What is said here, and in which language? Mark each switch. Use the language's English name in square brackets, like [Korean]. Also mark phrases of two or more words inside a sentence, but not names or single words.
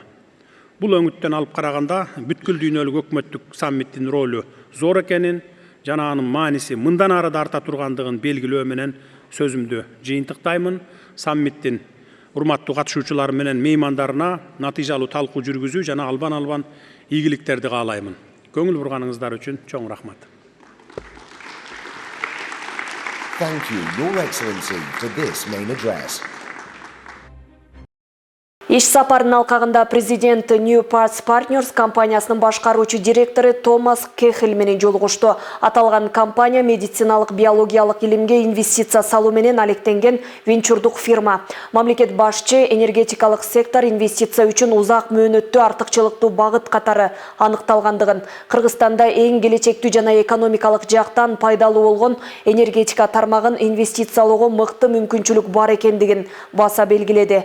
[Kyrgyz] Бул өңүттөн алып караганда бүткүл дүйнөлүк өкмөттүк саммиттин ролу зор экенин жана анын мааниси мындан ары да арта тургандыгын белгилөө менен сөзүмдү жыйынтыктаймын. Саммиттин урматтуу катышуучулары менен меймандарына натыйжалуу талкуу жүргүзүү жана албан ийгиликтерди каалаймын. Көңүл бурганыңыздар үчүн чоң рахмат. [English] Thank you, Your Excellency, for this main address. [Kyrgyz] Иш сапарынын алкагында президент New Parts Partners компаниясынын башкаруучу директору Томас Кехель менен жолугушту. Аталган компания медициналык биологиялык илимге инвестиция салуу менен алектенген венчурдук фирма. Мамлекет башчы энергетикалык сектор инвестиция үчүн узак мөөнөттүү артыкчылыктуу багыт катары аныкталгандыгын, Кыргызстанда эң келечектүү жана экономикалык жактан пайдалуу болгон энергетика тармагын инвестициялоого мыкты мүмкүнчүлүк бар экендигин баса белгиледи.